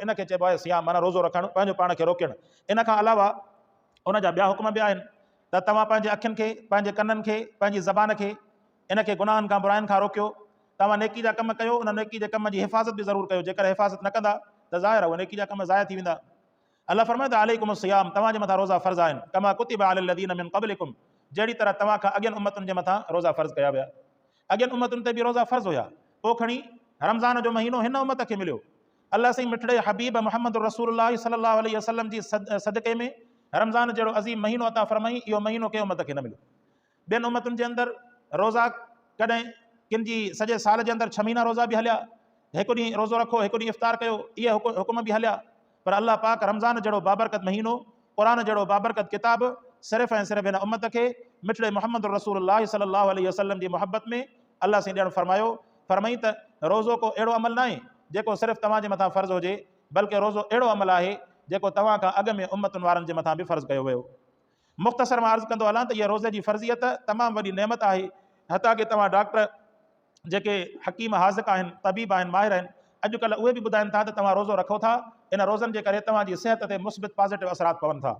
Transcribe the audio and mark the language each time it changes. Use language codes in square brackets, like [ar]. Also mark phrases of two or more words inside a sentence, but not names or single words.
[sd] इन खे चइबो आहे सियाम माना रोज़ो रखणु पंहिंजो पाण खे रोकणु। इन खां अलावा उन जा ॿिया हुकुम बि आहिनि त तव्हां पंहिंजे अखियुनि खे पंहिंजे कननि खे पंहिंजी ज़बान खे इन खे गुनाहनि खां बुराइनि खां रोकियो। तव्हां नेकी जा कम कयो उन नेकी जे कम जी हिफ़ाज़त बि ज़रूरु कयो। जेकर हिफ़ाज़त न कंदा त ज़ाहिर आहे उहे नेकी जा कम ज़ाया थी वेंदा। अल्लाह फरमाए त [ar] عليكم الصيام [sd] तव्हांजे मथां रोज़ा फ़र्ज़ आहिनि [ar] كما كتب على الذين من قبلكم [sd] जहिड़ी तरह तव्हां खां अॻियनि उम्मतुनि जे मथां रोज़ा फ़र्ज़ कया विया। अॻियनि उम्मतुनि ते बि रोज़ा फ़र्ज़ हुया। पोइ खणी रमज़ान जो महीनो हिन उम्मत खे मिलियो। अल्लाह साईं मिठड़े हबीब मुहम्मद [ar] رسول الله صلى الله عليه وسلم [sd] जी सदक़े में रमज़ान जहिड़ो अज़ीम महीनो अता फ़रमाई। इहो महीनो कंहिं उम्मत खे न मिलियो। ॿियनि उम्मतुनि जे अंदरि रोज़ा कॾहिं किन जी सॼे साल जे अंदरि 6 महीना रोज़ा बि हलिया। हिकु ॾींहुं रोज़ो रखो हिकु ॾींहुं इफ़्तार कयो इहे हुकुम बि हलिया। पर अल्लाह पाक रमज़ान जहिड़ो बाबरकत महीनो क़ुरान जहिड़ो बाबरकत किताब सिर्फ़ु ऐं सिर्फ़ु हिन उम्मत खे मिठड़े मुहम्मद [ar] رسول الله صلى الله عليه وسلم [sd] जी मोहब्बत में अल्लाह साईं ॾियणु फ़रमायो। फ़रमाई त रोज़ो को अहिड़ो अमल न आहे जेको सिर्फ़ु तव्हांजे मथां फ़र्ज़ु हुजे बल्कि रोज़ो अहिड़ो अमल आहे जेको तव्हां खां अॻु में उम्मतुनि वारनि जे मथां बि फ़र्ज़ु कयो वियो। मुख़्तसर मां अर्ज़ु कंदो हलां त इहा रोज़े जी फ़र्ज़ियत तमामु वॾी नेमत आहे। हता की तव्हां डॉक्टर जेके हकीम हाज़िक़ आहिनि तबीब आहिनि माहिर आहिनि अॼुकल्ह उहे बि ॿुधाइनि था त तव्हां रोज़ो रखो था इन रोज़नि जे करे तव्हांजी सिहत ते मुस्बित पॉज़िटिव असरात पवनि था।